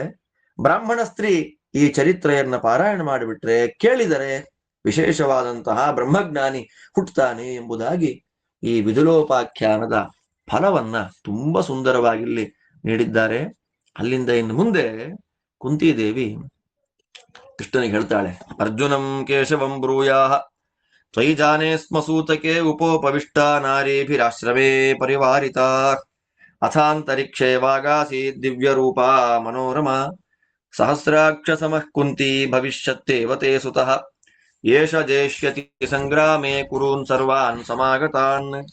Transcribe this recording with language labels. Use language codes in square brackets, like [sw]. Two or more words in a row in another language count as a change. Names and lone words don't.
[kn] ಬ್ರಾಹ್ಮಣ ಸ್ತ್ರೀ ಈ ಚರಿತ್ರೆಯನ್ನ ಪಾರಾಯಣ ಮಾಡಿಬಿಟ್ರೆ, ಕೇಳಿದರೆ ವಿಶೇಷವಾದಂತಹ ಬ್ರಹ್ಮಜ್ಞಾನಿ ಹುಟ್ಟುತ್ತಾನೆ ಎಂಬುದಾಗಿ ಈ ವಿದುಲೋಪಾಖ್ಯಾನದ ಫಲವನ್ನ ತುಂಬಾ ಸುಂದರವಾಗಿ ನೀಡಿದ್ದಾರೆ. ಅಲ್ಲಿಂದ ಇನ್ನು ಮುಂದೆ ಕುಂತಿದೇವಿ ಕೃಷ್ಣನಿಗೆ ಹೇಳ್ತಾಳೆ, [sa] ಅರ್ಜುನಂ ಕೇಶವಂ ಬ್ರೂಯಾಹ ತ್ವಯಿ ಜಾನೇ ಸ್ಮ ಸೂತಕೆ ಉಪೋಪವಿಷ್ಟ ನಾರೀಭಿರಾಶ್ರಮೇ ಪರಿವಾರಿತ ಅಥಾಂತರಿಕ್ಷೇ ವಾಗಾಸಿ ದಿವ್ಯ ರೂಪ ಮನೋರಮ ಸಹಸ್ರಾಕ್ಷ ಸಮಃ ಕುಂತಿ ಭವಿಷ್ಯತ್ತೇವ ತೇ ಸುತಃ ಯೇಷ ಜೇಷ್ಯತಿ ಸಂಗ್ರಾಮೇ ಕುರೂನ್ ಸರ್ವಾನ್ ಸಮಾಗತಾನ್